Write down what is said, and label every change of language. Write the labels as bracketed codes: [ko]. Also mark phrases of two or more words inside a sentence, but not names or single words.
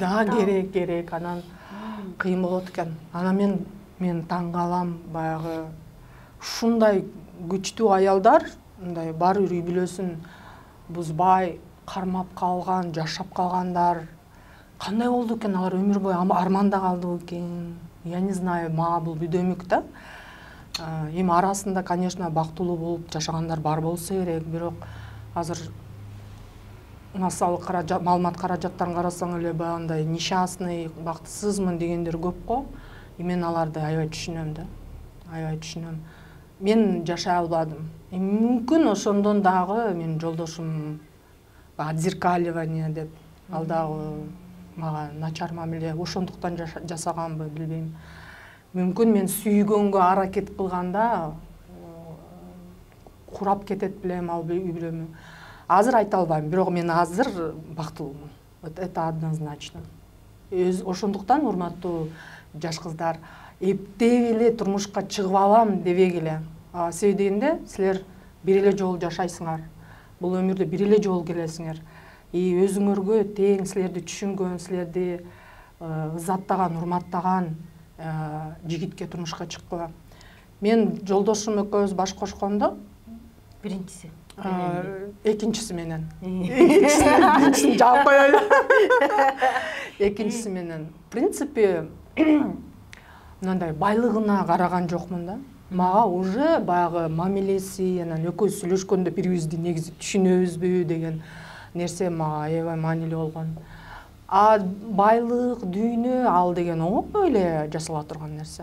[ky] Да, керек. Анан кыйын болот экен. Анан мен таң калам, баягы ушундай күчтүү аялдар, мындай баары бир үй бүлөсүн бузбай, кармап калган, жашап калгандар кандай болду экен? Алар өмүр бою арманда калдыбы экен? [ru] Я не знаю, [ky] мага бул бүдөмүк да. Эми арасында, конечно, бактылуу болуп жашагандар бар болсо керек, бирок азыр массалык маалымат каражаттарын карасаң эле баягындай несчастный, бактысызмын дегендер көп го. Мен аларды аябай түшүнөм да. Аябай түшүнөм. Мен жашай албадым. Мүмкүн ошондон дагы менин жолдошум отзеркаливание деп ал дагы мага начар мамиле ошондуктан жасаганбы билбейм. Мүмкүн мен сүйгөнгө аракет кылганда курап кетет билем ал үй бүлөмү. Азыр айта албайм, бирок мен азыр бактылуумун. [ru] Это однозначно. [ky] Ошондуктан урматтуу жаш кыздар, эптеп эле турмушка чыгып алам дебегиле. Себеби дегенде силер бир эле жолу жашайсыңар. Бул өмүрдө бир эле жолу келесиңер. И өзүңөргө тең силерди түшүнгөн, силерди ызаттаган, урматтаган жигитке турмушка чыккыла. Мен жолдошум экөөбүз баш кошкондо, Биринчиси. Экинчиси менен. Биринчисин жаап коёюн. Экинчиси менен. [ru] В принципе, [ky] мындай байлыгына караган жокмун да. Мага уже баягы мамилеси, анан экөөбүз сүйлөшкөндө бирибизди негизи түшүнөбүзбү деген нерсе мага аябай маанилүү болгон. Байлык, дүйнө ал деген оңой эле жасала турган нерсе.